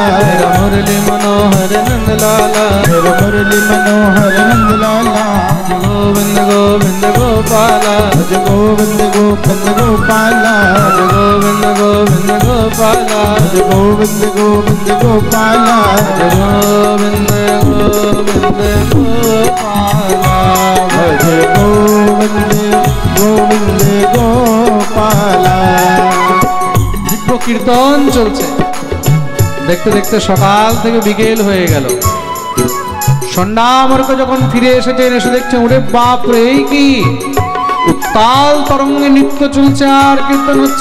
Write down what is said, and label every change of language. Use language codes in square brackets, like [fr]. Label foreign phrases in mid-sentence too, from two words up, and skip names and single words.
[hi] मुरली मनोहर नंदलाला, मुरली मनोहर नंदलाला, गोविंद गोविंद गोपाला, गोविंद गोविंद गोपाला, गोविंद गोविंद गोपाला। गोपाला गोविंद गोविंद गोपाला गोविंद गोविंद गोपाला भज गोविंद गोविंद गोपाला। [bn] দিব্য কীর্তন চলছে, দেখতে দেখতে সকাল থেকে বিকেল হয়ে গেল। সন্ধ্যামর্ক যখন ফিরে এসেছেন, এসে দেখছেন ওরে বাপ রে, এই কি উত্তাল তরঙ্গে নৃত্য চলছে আর কীর্তন হচ্ছে।